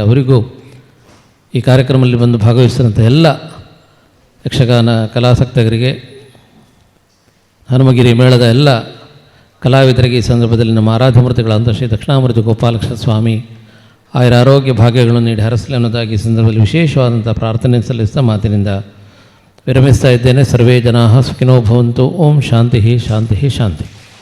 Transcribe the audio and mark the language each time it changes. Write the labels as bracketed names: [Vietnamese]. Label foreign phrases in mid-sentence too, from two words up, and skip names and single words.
[Kannada] ಅವರಿಗೂ ಈ ಕಾರ್ಯಕ್ರಮದಲ್ಲಿ ಬಂದು ಭಾಗವಹಿಸಿದಂಥ ಎಲ್ಲ ಯಕ್ಷಗಾನ ಕಲಾಸಕ್ತರಿಗೆ, ಹನುಮಗಿರಿ ಮೇಳದ ಎಲ್ಲ ಕಲಾವಿದರಿಗೆ ಈ ಸಂದರ್ಭದಲ್ಲಿ ನಮ್ಮ ಆರಾಧ್ಯ ಶ್ರೀ ದಕ್ಷಿಣಾಮೂರ್ತಿ ಗೋಪಾಲಕೃಷ್ಣ ಸ್ವಾಮಿ ಆಯುರ ಆರೋಗ್ಯ ಭಾಗ್ಯಗಳನ್ನು ನೀಡಿ ಹರಸಲಿ ಅನ್ನೋದಾಗಿ ಈ ಸಂದರ್ಭದಲ್ಲಿ ವಿಶೇಷವಾದಂಥ ಪ್ರಾರ್ಥನೆ ಸಲ್ಲಿಸ್ತಾ ಮಾತಿನಿಂದ ವಿರಮಿಸ್ತಾ ಇದ್ದೇನೆ. [Sanskrit] ಸರ್ವೇ ಜನಾಃ ಸುಖಿನೋ ಭವಂತು. ಓಂ ಶಾಂತಿ ಶಾಂತಿ ಶಾಂತಿ.